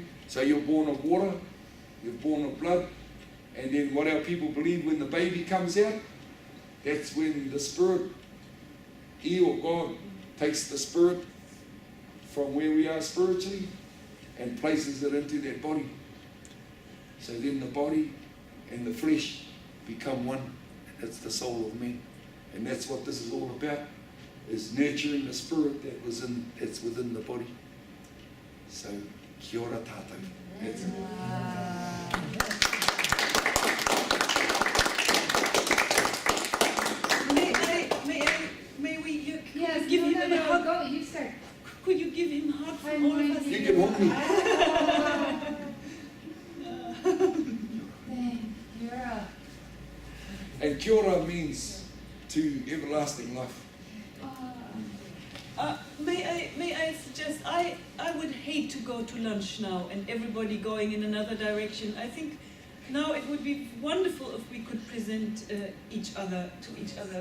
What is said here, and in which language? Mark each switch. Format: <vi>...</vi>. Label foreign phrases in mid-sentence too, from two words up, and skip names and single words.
<en>So you're born of water, you're born of blood, and then what our people believe when the baby comes out, that's when the spirit, He or God, takes the spirit from where we are spiritually and places it into that body. So then the body and the flesh become one. That's the soul of man. And that's what this is all about, is nurturing the spirit that's within the body. So,</en> <mi>kia ora tātou.</mi> <en>That's it. May we Yes, give him a hug? go, you start. Could you give him a hug from all of us? You can hold me. You're a... And</en> <mi>kia ora</mi> <en>means to everlasting life. May I suggest, I would hate to go to lunch now and everybody going in another direction. I think now it would be wonderful if we could present each other to each other.</en>